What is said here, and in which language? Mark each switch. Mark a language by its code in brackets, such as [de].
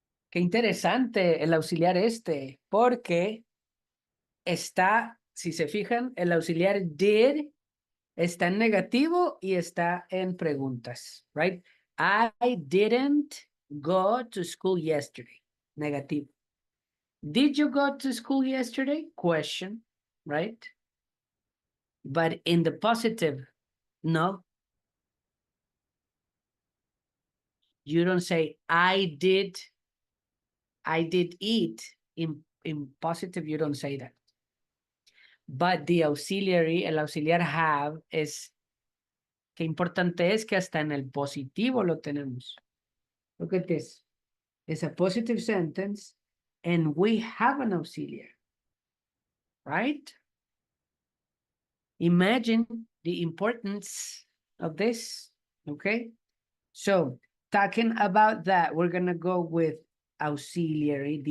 [es] Qué interesante el auxiliar este, porque está, si se fijan, el auxiliar did está en negativo y está en preguntas, right? [en] I didn't go to school yesterday. Negativo. Did you go to school yesterday? Question, right? But in the positive, no. You don't say I did eat. In positive, you don't say that. But the auxiliary, [es] el auxiliar have es, qué importante es que hasta en el positivo lo tenemos. [en] Look at this. It's a positive sentence and we have an auxiliary, right? Imagine the importance of this, okay? So talking about that, we're gonna go with auxiliary.